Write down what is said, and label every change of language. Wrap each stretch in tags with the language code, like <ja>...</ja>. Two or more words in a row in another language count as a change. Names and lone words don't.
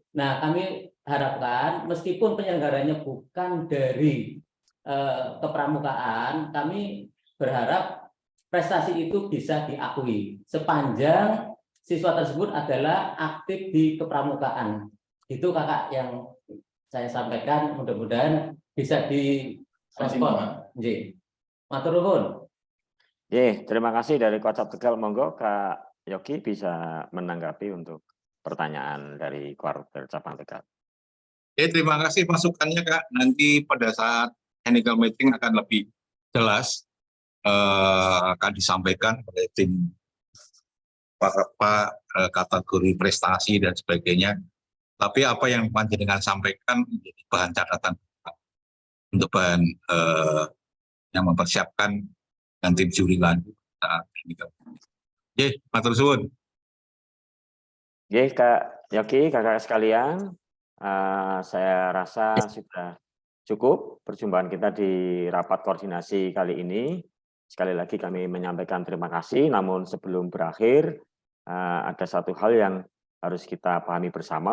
<id>Nah, kami harapkan meskipun penyelenggaranya bukan dari kepramukaan, kami berharap prestasi itu bisa diakui sepanjang siswa tersebut adalah aktif di kepramukaan. Itu Kakak yang saya sampaikan, mudah-mudahan bisa direspon.</id> <jv>Matur nuwun.</jv> <id>Terima kasih dari Kuarcap Tegal. Monggo Kak Yogi bisa menanggapi untuk pertanyaan dari Kuarter Cabang Tegal. Terima kasih masukannya Kak. Nanti pada saat</id> <en>technical meeting</en> <id>akan lebih jelas akan disampaikan oleh tim kategori prestasi dan sebagainya. Tapi apa yang panjenengan sampaikan menjadi bahan catatan untuk bahan yang mempersiapkan dan tim juri lanjut saat technical.</id> <jv>Matur suwun.</jv> <id>Kak Yogi, kakak sekalian, saya rasa sudah cukup perjumpaan kita di rapat koordinasi kali ini. Sekali lagi kami menyampaikan terima kasih, namun sebelum berakhir, ada satu hal yang harus kita pahami bersama</id>